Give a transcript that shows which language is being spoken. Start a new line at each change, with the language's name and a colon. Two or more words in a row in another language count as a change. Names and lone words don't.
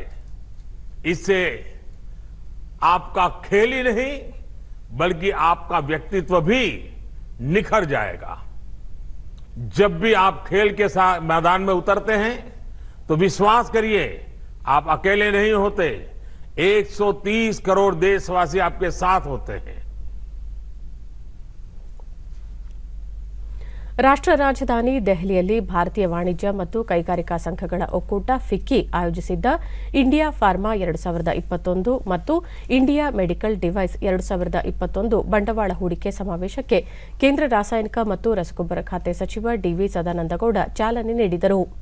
Hindi: इससे आपका खेल ही नहीं बल्कि आपका व्यक्तित्व भी निखर जाएगा. जब भी आप खेल के साथ मैदान में उतरते हैं तो विश्वास करिए आप अकेले नहीं होते, 130 करोड़ देशवासी आपके साथ होते हैं.
Kannada: ರಾಷ್ಟ್ರ ರಾಜಧಾನಿ ದೆಹಲಿಯಲ್ಲಿ ಭಾರತೀಯ ವಾಣಿಜ್ಯ ಮತ್ತು ಕೈಗಾರಿಕಾ ಸಂಘಗಳ ಒಕ್ಕೂಟ ಫಿಕ್ಕಿ ಆಯೋಜಿಸಿದ್ದ ಇಂಡಿಯಾ ಫಾರ್ಮಾ 2021 ಮತ್ತು ಇಂಡಿಯಾ ಮೆಡಿಕಲ್ ಡಿವೈಸ್ 2021 ಬಂಡವಾಳ ಹೂಡಿಕೆ ಸಮಾವೇಶಕ್ಕೆ ಕೇಂದ್ರ ರಾಸಾಯನಿಕ ಮತ್ತು ರಸಗೊಬ್ಬರ ಖಾತೆ ಸಚಿವ ಡಿವಿ ಸದಾನಂದಗೌಡ ಚಾಲನೆ ನೀಡಿದರು.